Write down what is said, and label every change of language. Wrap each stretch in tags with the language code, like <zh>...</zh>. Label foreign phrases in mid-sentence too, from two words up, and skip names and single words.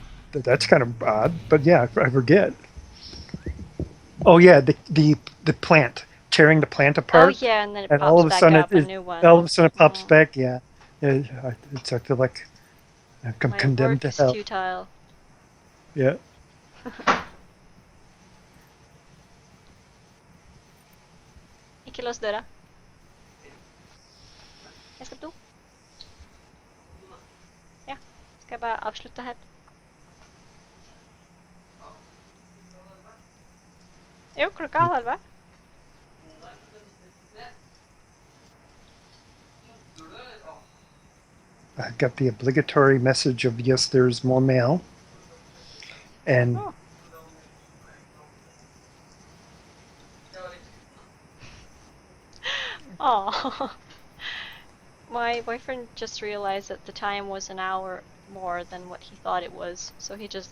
<en>That's kind of odd, but yeah, I forget. Oh yeah, the plant, tearing the plant Oh apart, yeah, and then it and all pops of a back sudden up, a new all one. of a sudden it pops Mm. back. Yeah, yeah, it's I feel like I'm My condemned work to is hell. futile. Yeah.</en> <no>Ikke lås døra. Jeg skal på do. Ja, skal jeg bare avslutte her? Jo, klokka er 11.</no> <en>I got the obligatory message of yes, there's more mail, and Oh. Oh. My boyfriend just realized that the time was an hour more than what he thought it was, so he just</en>